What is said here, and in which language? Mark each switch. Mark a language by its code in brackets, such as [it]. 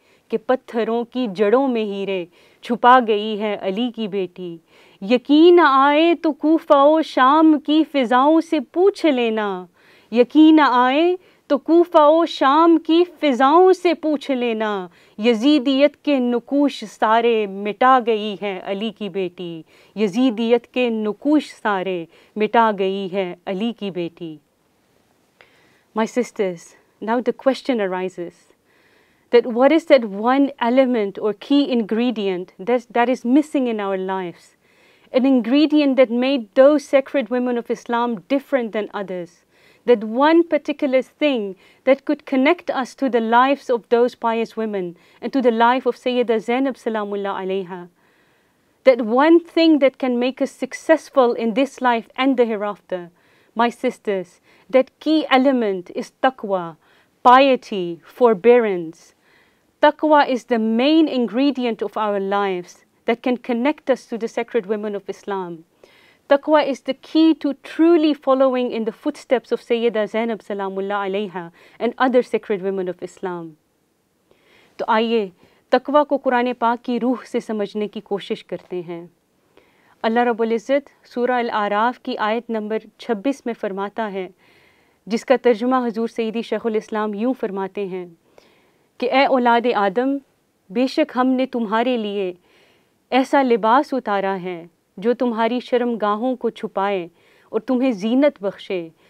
[ur] کہ پتھروں کی جڑوں میں ہیرے چھپا گئی ہے علی کی بیٹی۔ یقین آئے تو کوفہ و شام کی فضاؤں سے پوچھ لینا، یقین آئے تو کوفہ و شام کی فضاؤں سے پوچھ لینا، یزیدیت کے نقوش سارے مٹا گئی ہے علی کی بیٹی، یزیدیت کے نقوش سارے مٹا گئی ہے علی کی بیٹی۔ [en] My sisters, now the question arises that what is that one element or key ingredient that is missing in our lives? An ingredient that made those sacred women of Islam different than others. That one particular thing that could connect us to the lives of those pious women and to the life of Sayyida Zainab Salamullah alayha. That one thing that can make us successful in this life and the hereafter. My sisters, that key element is taqwa, piety, forbearance. Taqwa is the main ingredient of our lives that can connect us to the sacred women of Islam. Taqwa is the key to truly following in the footsteps of Sayyida Zainab Salamullah alayha and other sacred women of Islam. [ur] تو آئیے تقوی کو قرآن پاک کی روح سے سمجھنے کی کوشش کرتے ہیں۔ اللہ رب العزت سورہ الاعراف کی آیت نمبر 26 میں فرماتا ہے، جس کا ترجمہ حضور سیدی شیخ الاسلام یوں فرماتے ہیں کہ اے اولاد آدم، بے شک ہم نے تمہارے لیے ایسا لباس اتارا ہے جو تمہاری شرم گاہوں کو چھپائے اور تمہیں زینت بخشے